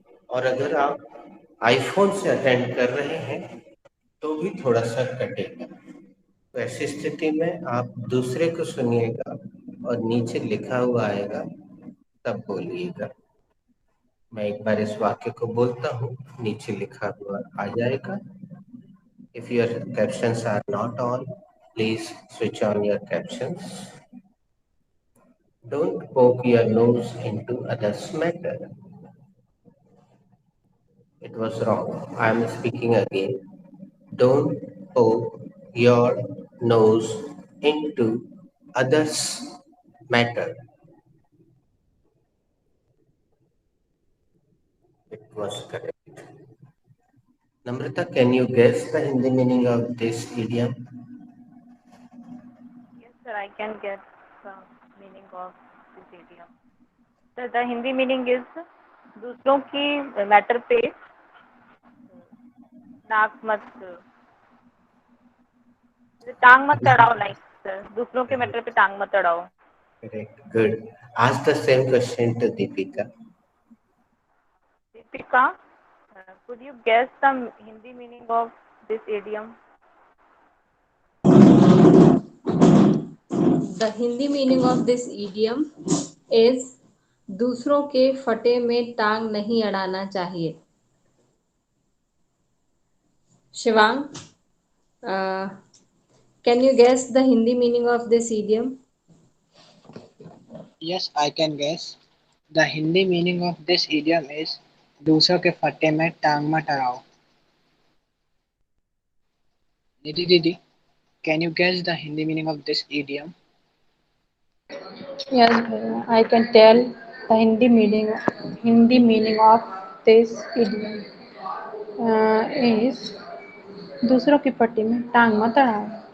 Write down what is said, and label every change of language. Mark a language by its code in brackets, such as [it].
[hi] और अगर आप आईफोन से अटेंड कर रहे हैं तो भी थोड़ा सा कटेगा। तो ऐसी स्थिति में आप दूसरे को सुनिएगा और नीचे लिखा हुआ आएगा तब बोलिएगा। मैं एक बार इस वाक्य को बोलता हूँ, नीचे लिखा हुआ आ जाएगा। [en] If your captions are not on, please switch on your captions. Don't poke your nose into others' matter. It was wrong. I am speaking again. Don't poke your nose into others' matter. It was correct. Namrata, can you guess the Hindi meaning of this idiom? Yes, sir, I can get the meaning of this idiom. Sir, the Hindi meaning is [hi] दूसरों की matter पे नाक मत टांग मत अड़ाओ, like sir दूसरों के matter पे टांग मत अड़ाओ। [en] Correct. Good. Ask the same question to Deepika. Deepika, could you guess the Hindi meaning of this idiom? The Hindi meaning of this idiom is [hi] दूसरों के फटे में टांग नहीं अड़ाना चाहिए। [en] Shivang, can you guess the Hindi meaning of this idiom? Yes, I can guess. The Hindi meaning of this idiom is [hi] दूसरों के फट्टे में टांग मत अड़ाओ. [en] Nidhi Didi, can you guess the Hindi meaning of this idiom? Yes, Bhaiya, I can tell the Hindi meaning of this idiom is [hi] दूसरों की पट्टी में टांग मत अड़ाओ.